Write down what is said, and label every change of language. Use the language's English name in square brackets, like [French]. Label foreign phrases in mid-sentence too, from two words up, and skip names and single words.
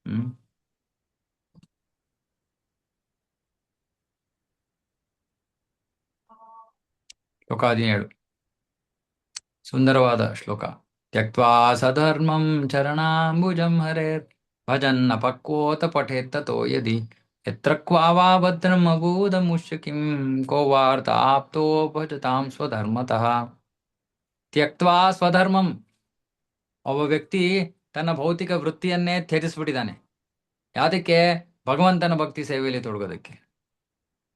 [Kannada] ಶ್ಲೋಕ 17 ಸುಂದರವಾದ ಶ್ಲೋಕ. [Sanskrit] ತ್ಯಕ್ವಾ ಸಧರ್ಮಂ ಚರಣಾಂಬುಜಂ ಹರೇರ್ ಭಜನ್ನ ಪಕ್ವೋತ ಪಠೇತ್ತತೋ ಯದಿ ಯತ್ರ ಕ್ವಾವಾ ಭದ್ರಂ ಅಭೂದ ಮುಷ್ಯಕಿಂ ಕೋ ವಾರ್ತ ಆಪ್ತೋ ಭಜತಾಂ ಸ್ವಧರ್ಮತಃ. ತ್ಯಕ್ವಾ ಸ್ವಧರ್ಮಂ, [Kannada] ಒಬ್ಬ ವ್ಯಕ್ತಿ ತನ್ನ ಭೌತಿಕ ವೃತ್ತಿಯನ್ನೇ ತ್ಯಜಿಸ್ಬಿಟ್ಟಿದ್ದಾನೆ. ಯಾದಕ್ಕೆ? ಭಗವಂತನ ಭಕ್ತಿ ಸೇವೆಯಲ್ಲಿ ತೊಡಗೋದಕ್ಕೆ.